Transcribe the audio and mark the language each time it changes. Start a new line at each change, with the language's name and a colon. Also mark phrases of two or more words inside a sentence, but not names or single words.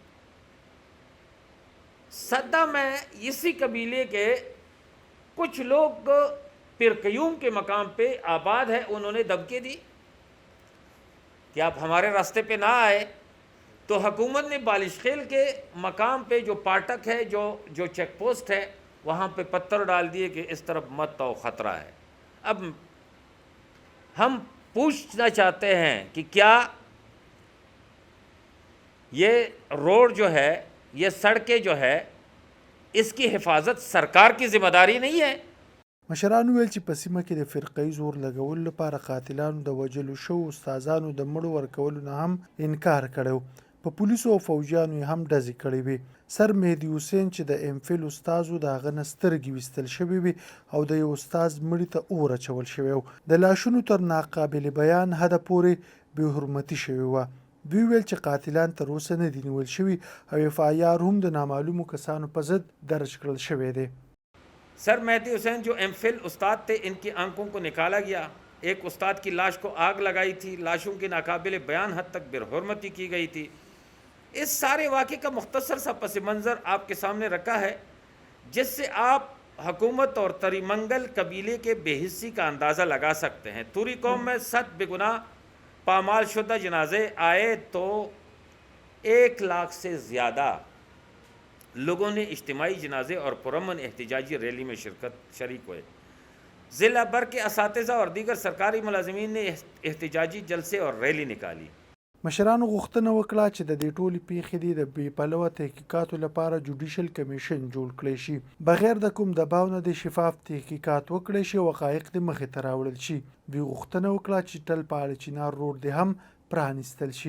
Urdu: صدہ میں اسی قبیلے کے کچھ لوگ پیرکیوم کے مقام پہ آباد ہے، انہوں نے دھمکی دی کہ آپ ہمارے راستے پہ نہ آئے تو حکومت نے بالش خیل کے مقام پہ جو پھاٹک ہے، جو
English: check post
Urdu: ہے، وہاں پہ پتھر ڈال دیے کہ اس طرف مت آؤ، خطرہ ہے. اب ہم پوچھنا چاہتے ہیں کہ کیا یہ روڈ جو ہے، یہ سڑکیں جو ہے، اس کی حفاظت سرکار کی ذمہ داری نہیں ہے.
Pashto: مشرانو ویل چې په سیمه کې د فرقې زور لګولو لپاره قاتلانو د وژلو شوو استادانو د مړو ورکولو نه هم انکار کړی. په پولیسو او فوجیانو یې هم ډزې کړې وې. سر مهدي حسین چې د ام فل استاد و د هغه نه سترګې ویستل شوې وې او د یو استاد مړي ته اور اچول شوی و. د لاشونو تر ناقابل بیان حده پورې بې حرمتي شوې وه. دوی ویل چې قاتلان تر اوسه نه دي نیول شوي او اف آی آر هم د نامعلومو کسانو په ضد درج کړل شوی دی.
Urdu: سر مہدی حسین جو ایم فل استاد تھے، ان کی آنکھوں کو نکالا گیا. ایک استاد کی لاش کو آگ لگائی تھی۔ لاشوں کی ناقابل بیان حد تک بے حرمتی کی گئی تھی. اس سارے واقعے کا مختصر سا پس منظر آپ کے سامنے رکھا ہے، جس سے آپ حکومت اور طری منگل قبیلے کے بے حسی کا اندازہ لگا سکتے ہیں. طوری قوم میں 7 بے گناہ پامال شدہ جنازے آئے تو 1 لاکھ سے زیادہ لوگوں نے اجتماعی جنازے اور پرامن احتجاجی ریلی میں شریک ہوئے. ضلع بھر کے اساتذہ اور دیگر سرکاری ملازمین نے احتجاجی جلسے اور ریلی نکالی.
Pashto: مشرانو غوښتنه وکړه چې د دې ټولې پیښې د بې پلوه تحقیقاتو لپاره
English: judicial commission
Pashto: جوړ کړی شي، بغیر د کوم دباو نه د شفاف تحقیقات وکړی شي او حقایق د مخې ته راوړل شي. دوی غوښتنه وکړه چې ټل پاړه چنار روډ دې هم پرانیستل شي.